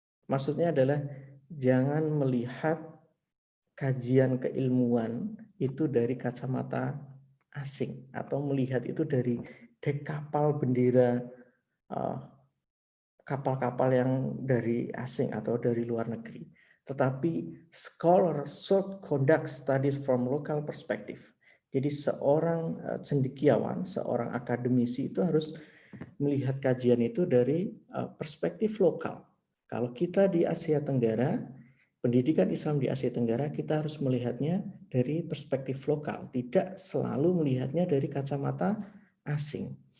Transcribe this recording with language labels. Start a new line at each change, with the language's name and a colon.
Indonesian: Maksudnya adalah jangan melihat kajian keilmuan itu dari kacamata asing atau melihat itu dari dek kapal bendera kapal-kapal yang dari asing atau dari luar negeri. Tetapi
English: scholar should conduct studies from local perspective.
Indonesian: Jadi seorang cendekiawan, seorang akademisi itu harus melihat kajian itu dari perspektif lokal. Kalau kita di Asia Tenggara, pendidikan Islam di Asia Tenggara, kita harus melihatnya dari perspektif lokal, tidak selalu melihatnya dari kacamata asing.